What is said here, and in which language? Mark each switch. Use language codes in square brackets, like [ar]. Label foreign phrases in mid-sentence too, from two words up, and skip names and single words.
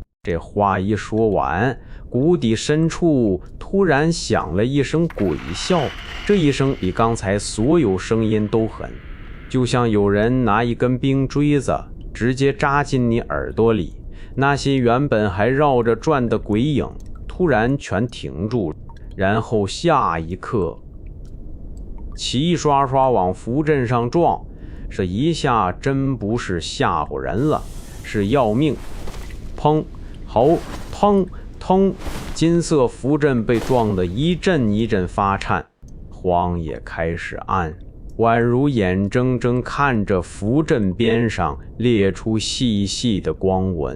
[zh] 這話一說完，谷底深處突然響了一聲鬼笑，這一聲比剛才所有聲音都狠，就像有人拿一根冰锥子直接扎進你耳朵裡。那些原本還繞着轉的鬼影突然全停住了，然後下一刻齊刷刷往符陣上撞，這一下真不是嚇唬人了，是要命。砰！好，砰砰！金色符陣被撞得一陣一陣發顫，荒野開始暗，宛如眼睜睜看着符陣邊上裂出細細的光紋。